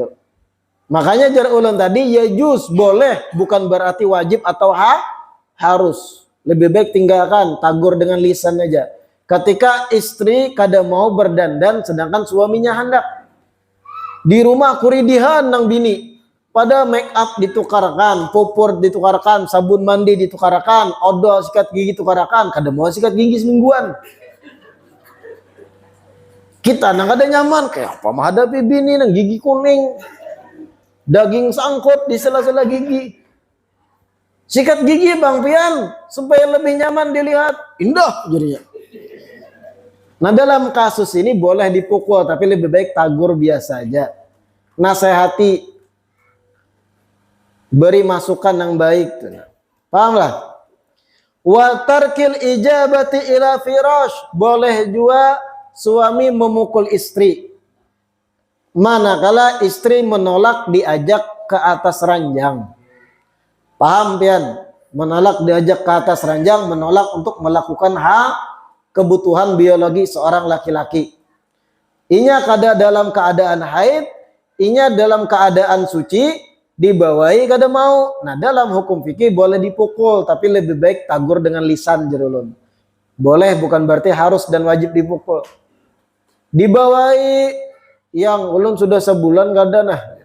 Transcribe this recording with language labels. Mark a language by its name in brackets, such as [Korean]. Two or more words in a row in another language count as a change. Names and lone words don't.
[Banjar] Makanya jar ulun tadi ya juz boleh bukan berarti wajib atau harus. Lebih baik tinggalkan, tagur dengan lisan aja. Ketika istri kada mau berdandan sedangkan suaminya hendak. Di rumah kuridihan nang bini. Pada make up ditukarkan, pupur ditukarkan, sabun mandi ditukarkan, odol sikat gigi ditukarkan, kada mau sikat gigi semingguan. Kita nang kada nyaman, kayak apa menghadapi bini nang gigi kuning, daging sangkut di sela-sela gigi. Sikat gigi bang pian supaya lebih nyaman dilihat, indah jadinya. Nah dalam kasus ini boleh dipukul tapi lebih baik tagur biasa aja. Nasihati, beri masukan yang baik. Paham lah? [Arabic] وترك الإجابة إلى الفراش, [Indonesian] boleh juga suami memukul istri manakala istri menolak diajak ke atas ranjang. [Banjar] Paham pian? [Indonesian] Menolak diajak ke atas ranjang, menolak untuk melakukan kebutuhan biologi seorang laki-laki. [Banjar] Inya kada dalam keadaan haid, inya dalam keadaan suci, dibawahi kada mau. Nah dalam hukum fikih boleh dipukul, tapi lebih baik tagur dengan lisan jerulun. Boleh bukan berarti harus dan wajib dipukul. Dibawahi yang ulun sudah sebulan kada nah.